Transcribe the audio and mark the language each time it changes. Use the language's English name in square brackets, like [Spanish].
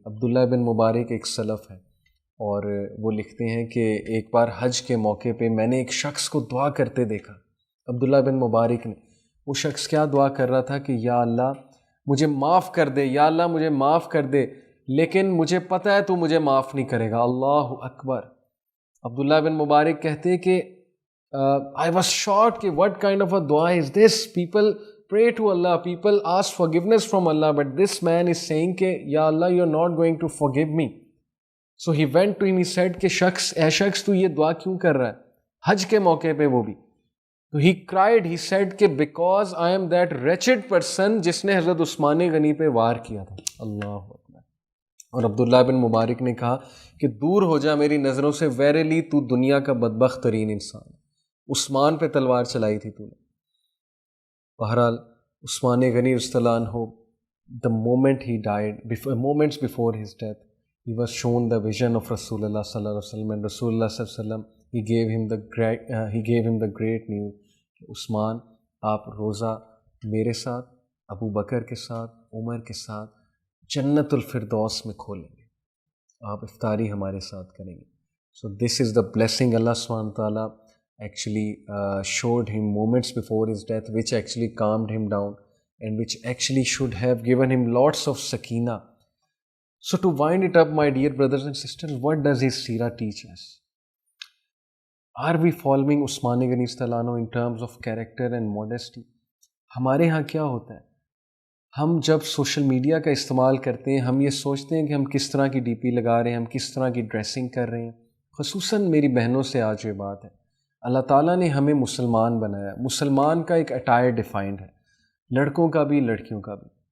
[Urdu] عبداللہ بن مبارک ایک سلف ہے اور وہ لکھتے ہیں کہ ایک بار حج کے موقع پہ میں نے ایک شخص کو دعا کرتے دیکھا. عبداللہ بن مبارک نے، وہ شخص کیا دعا کر رہا تھا کہ یا اللہ مجھے معاف کر دے، یا اللہ مجھے معاف کر دے، لیکن مجھے پتہ ہے تو مجھے معاف نہیں کرے گا. اللہ اکبر. عبداللہ بن مبارک کہتے کہ [English] I was shocked کہ what kind of a dua is this? People pray to Allah, people ask forgiveness from Allah, but this man is saying [Urdu] کہ یا اللہ [English] you're not going to forgive me. So he went to him, he said [Urdu] کہ اے شخص تو یہ دعا کیوں کر رہا ہے حج کے موقع پہ وہ بھی. [English] تو he cried, he said کہ because I am that wretched person [Urdu] جس نے حضرت عثمان غنی پہ وار کیا تھا. اللہ اکبر. اور عبداللہ بن مبارک نے کہا کہ دور ہو جا میری نظروں سے، ویرلی تو دنیا کا بدبخت ترین انسان. عثمان پہ تلوار چلائی تھی تو نے. بہرحال عثمان غنی رضی اللہ عنہ [English] the moment he died, moments before his death, he was shown the vision of Rasulullah sallallahu alaihi wasallam, and Rasulullah sallallahu alaihi wasallam he gave him the great news [Urdu] کہ عثمان آپ روزہ میرے ساتھ، ابو بکر کے ساتھ، عمر کے ساتھ جنت الفردوس میں کھولیں گے، آپ افطاری ہمارے ساتھ کریں گے. [English] So this is the blessing Allah subhanahu wa ta'ala actually showed him moments before his death, which actually calmed him down and which actually should have given him lots of sakina. So to wind it up, my dear brothers and sisters, what does his seerah teach us? Are we following Usman Ghani radhiyallahu anhu in terms of character and modesty? [Urdu] ہمارے ہاں کیا ہوتا ہے، ہم جب social media کا استعمال کرتے ہیں ہم یہ سوچتے ہیں کہ ہم کس طرح کی ڈی پی لگا رہے ہیں، ہم کس طرح کی ڈریسنگ کر رہے ہیں. خصوصاً میری بہنوں سے آج یہ بات ہے، اللہ تعالیٰ نے ہمیں مسلمان بنایا، مسلمان کا ایک اٹائر ڈیفائنڈ ہے، لڑکوں کا بھی لڑکیوں کا بھی.